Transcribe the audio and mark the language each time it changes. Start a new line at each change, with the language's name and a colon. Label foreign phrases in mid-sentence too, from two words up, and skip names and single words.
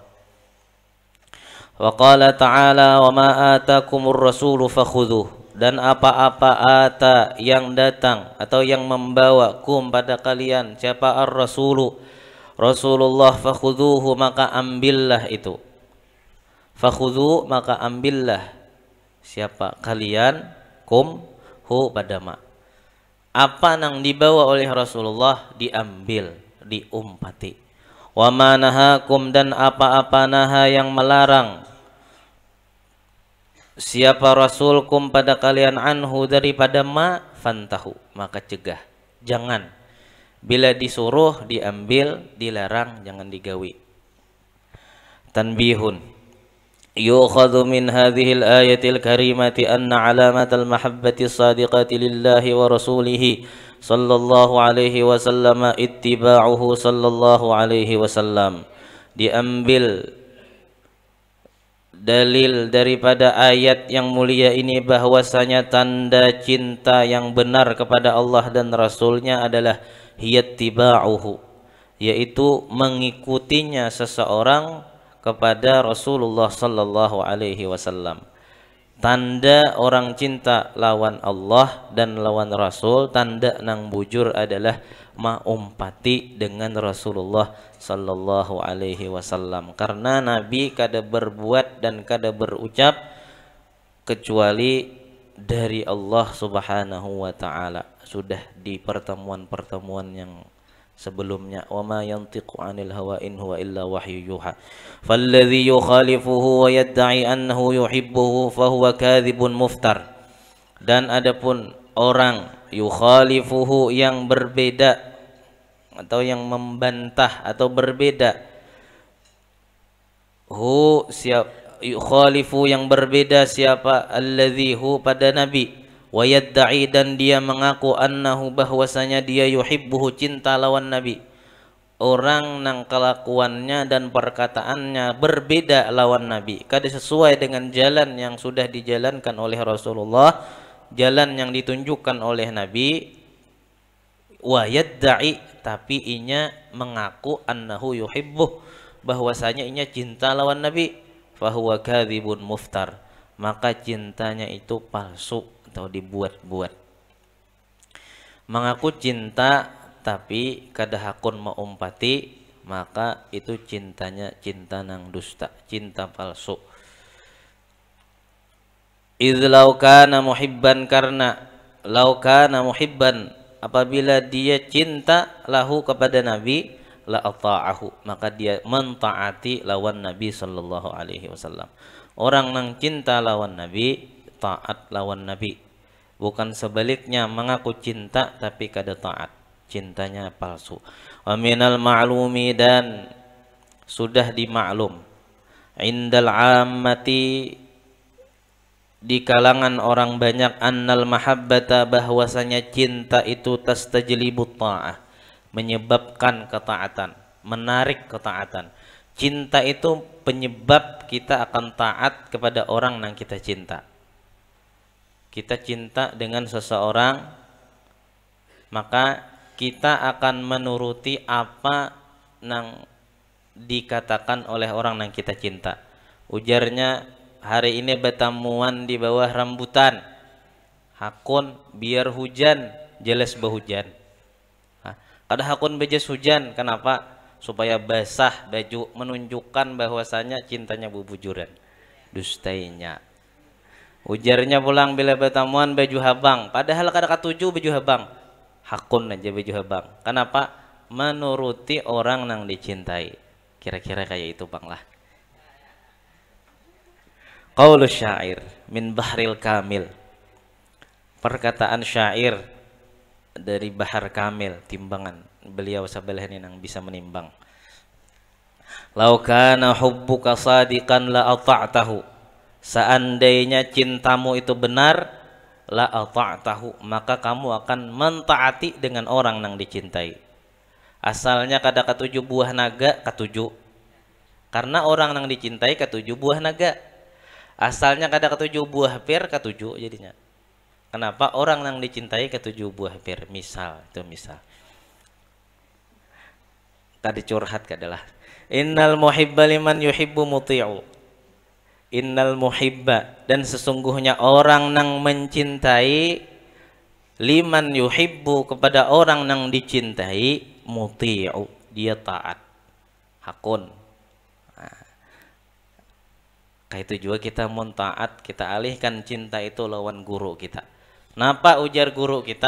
Arabic: وقال تعالى، وما آتاكم الرسول فخذوه,
Indonesian: dan apa-apa ata yang datang atau yang membawa kum pada kalian, siapa ar-rasulu, Rasulullah, fakhudhuhu, maka ambillah itu. Fakhudhu, maka ambillah, siapa kalian, kum, hu, pada ma, apa yang dibawa oleh Rasulullah diambil,
Banjar: diumpati.
Arabic: وما نهاكم,
Indonesian: dan apa-apa naha yang melarang siapa Rasulkum pada kalian, anhu, daripada ma, fantahu, maka cegah, jangan.
Banjar: Bila disuruh diambil, dilarang jangan digawi.
Arabic: تنبيه، يؤخذ من هذه الآية الكريمة أن علامة المحبة الصادقة لله ورسوله صلى الله عليه وسلم اتباعه صلى الله عليه وسلم.
Indonesian: Diambil dalil daripada ayat yang mulia ini bahwasanya tanda cinta yang benar kepada Allah dan Rasulnya adalah hiyattiba'uhu, yaitu mengikutinya seseorang kepada Rasulullah
Arabic: صلى الله عليه وسلم.
Banjar: Tanda orang cinta lawan Allah dan lawan Rasul, tanda nang bujur adalah maumpati dengan Rasulullah
Arabic: صلى الله عليه وسلم.
Banjar: Karena Nabi kada berbuat dan kada berucap kecuali dari Allah
Arabic: سبحانه وتعالى.
Indonesian: Sudah di pertemuan-pertemuan yang sebelumnya,
Arabic: وما ينطق عن الهوى إن هو إلا وحي يوحى. فالذي يخالفه ويدعي أنه يحبه فهو كاذب مفتر.
Indonesian: Dan adapun orang yukhalifuhu yang berbeda atau yang membantah atau berbeda, hu siapa yukhalifu yang berbeda siapa,
Arabic: الذي هو
Indonesian: pada Nabi,
Arabic: ويدعي
Indonesian: dan dia mengaku annahu bahwasanya dia yuhibbuhu cinta lawan Nabi.
Banjar: Orang nang kelakuannya dan perkataannya berbeda lawan Nabi, kada sesuai dengan jalan yang sudah dijalankan oleh Rasulullah, jalan yang ditunjukkan oleh Nabi.
Arabic: ويدعي
Banjar: tapi inya mengaku
Arabic: أنه يحبه
Banjar: bahwasanya inya cinta lawan Nabi,
Arabic: فهو كاذب مفتر,
Banjar: maka cintanya itu palsu atau dibuat-buat. Mengaku cinta tapi kada hakun maumpati, maka itu cintanya cinta nang dusta, cinta palsu.
Arabic: إذ لو كان محبا,
Indonesian: karena
Arabic: لو كان محبا
Indonesian: apabila dia cinta lahu kepada Nabi,
Arabic: لأطاعه
Indonesian: maka dia mentaati lawan Nabi
Arabic: صلى الله عليه وسلم.
Banjar: Orang nang cinta lawan Nabi taat lawan Nabi, bukan sebaliknya mengaku cinta tapi kada taat, cintanya palsu.
Arabic: ومن المعلوم
Indonesian: dan sudah dimaklum,
Arabic: عند العامة
Indonesian: di kalangan orang banyak,
Arabic: أن المحبة
Indonesian: bahwasanya cinta itu
Arabic: تستجلب الطاعة
Indonesian: menyebabkan ketaatan, menarik ketaatan. Cinta itu penyebab kita akan taat kepada orang yang kita cinta. Kita cinta dengan seseorang, maka kita akan menuruti apa yang dikatakan oleh orang yang kita cinta.
Banjar: Ujarnya, hari ini bertemuan di bawah rambutan, hakun biar hujan jelas berhujan. Kada hakun bejas hujan, kenapa? Supaya basah baju, menunjukkan bahwasanya cintanya bubujuran, dustainya. Ujarnya pulang bila bertemuan baju habang, padahal kada katuju baju habang, hakun aja baju habang. Kenapa?
Indonesian: Menuruti orang yang dicintai. Kira-kira kayak itu bang lah.
Arabic: قول الشاعر من بحر الكامل,
Indonesian: perkataan syair dari bahar kamil, timbangan beliau sabelah ini yang bisa menimbang.
Arabic: لو كان حبك صادقا لأطعته,
Indonesian: seandainya cintamu itu benar,
Arabic: لأطعته
Indonesian: maka kamu akan mentaati dengan orang yang dicintai.
Banjar: Asalnya kada katuju buah naga katuju, karena orang yang dicintai katuju buah naga. Asalnya kada katuju buah pir katuju jadinya. Kenapa?
Indonesian: Orang yang dicintai ketujuh buah pir.
Banjar: Misal, itu misal. Tadi curhat kadalah.
Arabic: إن المحب لمن يحب مطيع. إن المحب,
Indonesian: dan sesungguhnya orang yang mencintai,
Arabic: لمن يحب
Indonesian: kepada orang yang dicintai, muti'u dia taat, hakun. Nah, kayak itu juga kita mau taat, kita alihkan cinta itu lawan guru kita.
Banjar: Napa ujar guru kita?